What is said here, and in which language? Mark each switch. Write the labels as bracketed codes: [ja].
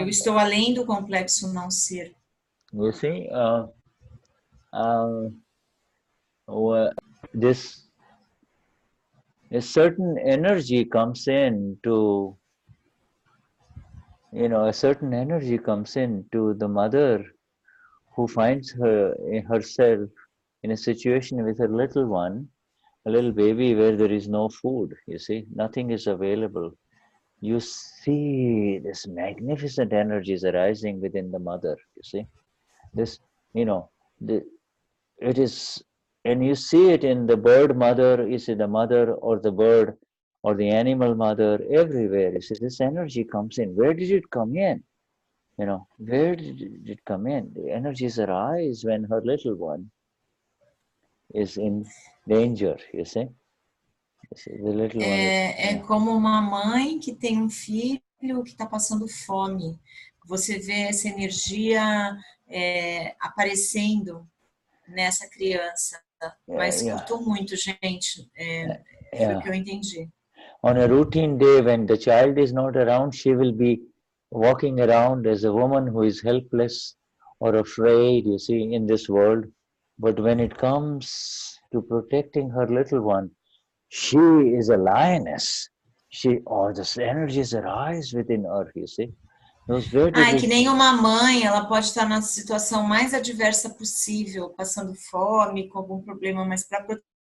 [pt] Eu estou além do complexo não ser. [en] You see, a certain energy comes in to, a certain energy comes in to the mother who finds herself in a situation with her little one, a little baby where there is no food. You see, nothing is available. You see this magnificent energies arising within the mother. You see, this, it is, and you see it in the bird mother. You see the mother or the bird or the animal mother everywhere. You see, this energy comes in. Where did it come in? Where did it come in? The energies arise when her little one is in danger. You see. The little one [pt] é como uma mãe que tem um filho que está passando fome. Você vê essa energia aparecendo nessa criança. Mas cortou muito, gente. Foi o que eu entendi. [en] On a routine day, when the child is not around, she will be walking around as a woman who is helpless or afraid, you see, in this world. But when it comes to protecting her little one, she is a lioness. All the energies arise within her, you see. [pt] Que nem uma mãe, ela pode estar na situação mais adversa possível, passando fome, com algum problema, mas para proteger.